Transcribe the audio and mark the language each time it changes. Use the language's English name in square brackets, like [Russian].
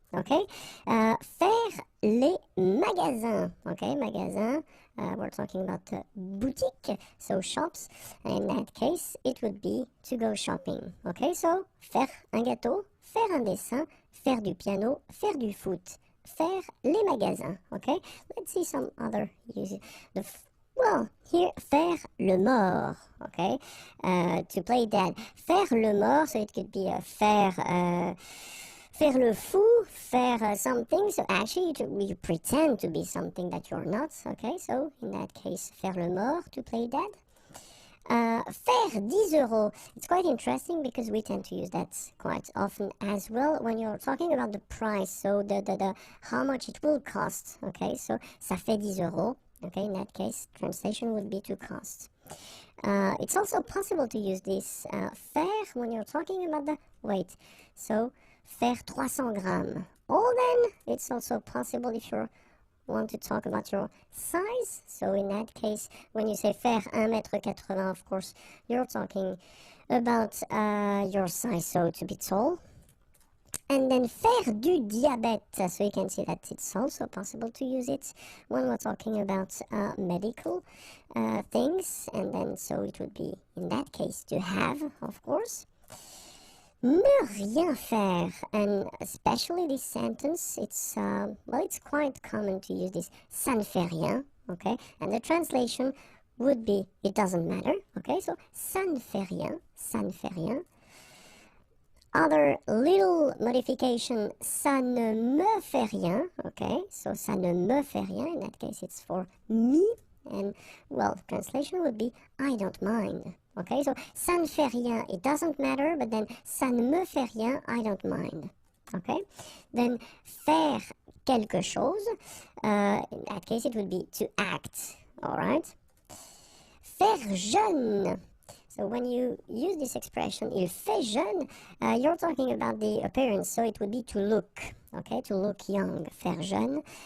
[French] Okay, faire les magasins. Okay, magasin. [English] We're talking about boutique, so shops. And in that case, it would be to go shopping. Okay, so [French] faire un gâteau, faire un dessin, faire du piano, faire du foot. Faire les magasins. [English] Okay, let's see some other uses. Here, [French] faire le mort. [English] Okay, to play dead. [French] Faire le mort, [English] so it could be [French] faire le fou, faire [English] something. So actually, you pretend to be something that you're not. Okay, so in that case, [French] faire le mort, [English] to play dead. [French] Faire 10 euros. [English] It's quite interesting because we tend to use that quite often as well when you're talking about the price. So the how much it will cost. Okay, so [French] ça fait 10 euros. [English] Okay, in that case, translation would be to cost. It's also possible to use this faire when you're talking about the weight. So [French] faire 300 grammes. [English] Or then it's also possible if you're want to talk about your size. So in that case, when you say [French] faire 1m80, [English] of course, you're talking about your size, so to be tall. And then [French] faire du diabète. [English] So you can see that it's also possible to use it when we're talking about medical things. And then so it would be, in that case, to have, of course. [French] Ne rien faire, [English] and especially this sentence, it's quite common to use this [French] ça ne fait rien, [English] okay, and the translation would be it doesn't matter, okay, so ça ne fait rien, ça ne fait rien. Other little modification, [French] ça ne me fait rien, [English] okay, so ça ne me fait rien, in that case it's for me, and well, translation would be I don't mind. Okay, so [French] ça ne fait rien, [English] it doesn't matter, but then [French] ça ne me fait rien, [English] I don't mind. Okay, then [French] faire quelque chose, [English] in that case it would be to act, alright? [French] Faire jeune. [English] So when you use this expression, [French] il fait jeune, [English] you're talking about the appearance, so it would be to look, okay, to look young, [French] faire jeune.